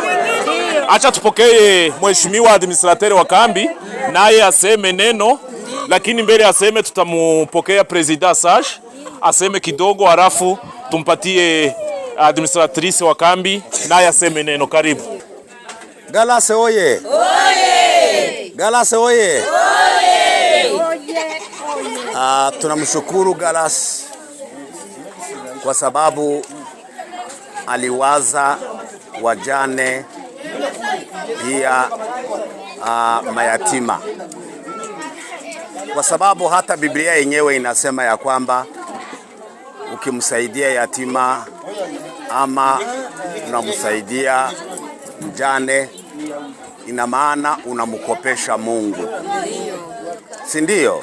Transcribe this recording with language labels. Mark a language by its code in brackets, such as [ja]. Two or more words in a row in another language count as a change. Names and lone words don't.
[sw] Acha tupokee mheshimiwa administrateur wa kambi naye aseme neno, lakini mbele aseme tutamupokea president Sage aseme kidogo, halafu tumpatie administratrice wa kambi naye aseme neno. Karibu. Galase oye! Oye! Galase oye! Oye! Tunamshukuru Galase kwa sababu aliwaza wajane pia mayatima, kwa sababu hata Biblia yenyewe inasema ya kwamba ukimsaidia yatima ama unamsaidia mjane ina maana unamkopesha Mungu, si ndio?